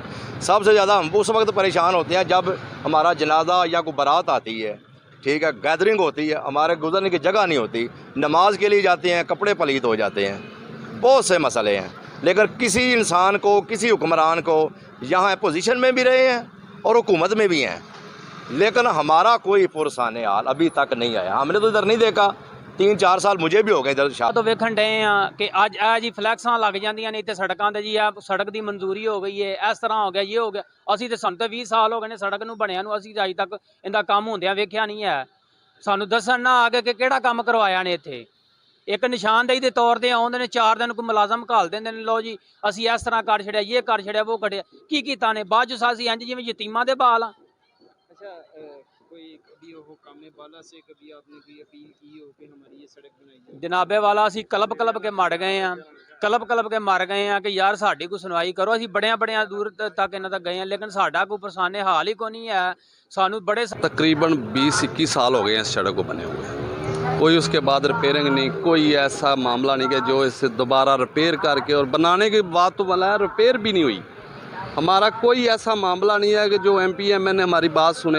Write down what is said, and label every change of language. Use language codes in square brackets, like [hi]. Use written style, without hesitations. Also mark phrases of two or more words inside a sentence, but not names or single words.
[ur] سب سے زیادہ ہم اس وقت پریشان ہوتے ہیں جب ہمارا جنازہ یا کوئی بارات آتی ہے، ٹھیک ہے، گیدرنگ ہوتی ہے، ہمارے گزرنے کی جگہ نہیں ہوتی، نماز کے لیے جاتے ہیں، کپڑے پلیت ہو جاتے ہیں، بہت سے مسئلے ہیں۔ لیکن کسی انسان کو، کسی حکمران کو یہاں پوزیشن میں بھی رہے ہیں اور حکومت میں بھی ہیں، لیکن ہمارا کوئی پرسان حال ابھی تک نہیں آیا۔ ہم نے تو ادھر نہیں دیکھا، 3-4 سال مجھے بھی ہو گئے ادھر [pa] تو ਵੇਖਣ ਡਏ ਆ ਕਿ ਅੱਜ ਇਹ ਜੀ ਫਲੈਕਸਾਂ ਲੱਗ ਜਾਂਦੀਆਂ ਨੇ ਇੱਥੇ ਸੜਕਾਂ ਤੇ ਜੀ, ਆ ਸੜਕ ਦੀ ਮਨਜ਼ੂਰੀ ਹੋ ਗਈ ਹੈ, ਇਸ ਤਰ੍ਹਾਂ ਹੋ ਗਿਆ, ਇਹ ਹੋ ਗਿਆ। ਅਸੀਂ ਤੇ ਸਾਨੂੰ ਤਾਂ 20 ਸਾਲ ਹੋ ਗਏ ਨੇ ਸੜਕ ਨੂੰ ਬਣਿਆ ਨੂੰ, ਅਸੀਂ ਅਜੇ ਤੱਕ ਇਹਦਾ ਕੰਮ ਹੁੰਦਿਆਂ ਵੇਖਿਆ ਨਹੀਂ ਹੈ। ਸਾਨੂੰ ਦੱਸਣ ਨਾ ਆ ਕੇ ਕਿ ਕਿਹੜਾ ਕੰਮ ਕਰਵਾਇਆ ਨੇ ਇੱਥੇ। ਇੱਕ ਨਿਸ਼ਾਨਦੇਹੀ ਦੇ ਤੌਰ ਤੇ ਆਉਂਦੇ ਨੇ, 4 ਦਿਨ ਕੋਈ ਮੁਲਾਜ਼ਮ ਘੱਲ ਦਿੰਦੇ ਨੇ, ਲੋ ਜੀ ਅਸੀਂ ਇਸ ਤਰ੍ਹਾਂ ਕਰ ਛੜਿਆ, ਇਹ ਕਰ ਛੜਿਆ, ਉਹ ਕਰਿਆ, ਕੀ ਕੀਤਾ ਨੇ। ਬਾਅਦ ਚ ਅਸੀਂ ਇੰਜ ਜਿਵੇਂ ਯਤੀਮਾਂ ਦੇ ਬਾਲ ਆ। [ur] کوئی کبھی وہ کام بالا سے کبھی آپ نے کوئی اپیل کی ہو کہ ہماری یہ سڑک بنائی جائے؟ [pa] ਜਨਾਬੇ ਵਾਲਾ ਅਸੀਂ ਕਲਬ ਕੇ ਮਰ ਗਏ ਆ, ਕਲਬ ਕੇ ਮਰ ਗਏ ਆ ਕਿ ਯਾਰ ਸਾਡੀ ਕੋਈ ਸੁਣਵਾਈ ਕਰੋ। ਅਸੀਂ ਬੜਿਆਂ ਦੂਰ ਤੱਕ ਇਹਨਾਂ ਤੱਕ ਗਏ ਆ, ਲੇਕਿਨ ਸਾਡਾ ਕੋਈ ਪਰਸਾਨੇ ਹਾਲ ਹੀ ਕੋਈ [ur] نہیں ہے. [pa] ਸਾਨੂੰ बड़े [ur] تقریباً 20-21 سال ہو گئے ہیں اس سڑک کو بنے ہوئے، کوئی اس کے بعد ریپیئرنگ نہیں، کوئی ایسا معاملہ نہیں کہ جو اسے دوبارہ ریپیئر کر کے، اور بنانے کے بعد تو بولا ہے ریپیئر بھی نہیں ہوئی. ہمارا کوئی ایسا معاملہ نہیں ہے کہ جو MP MN ہماری بات سنے.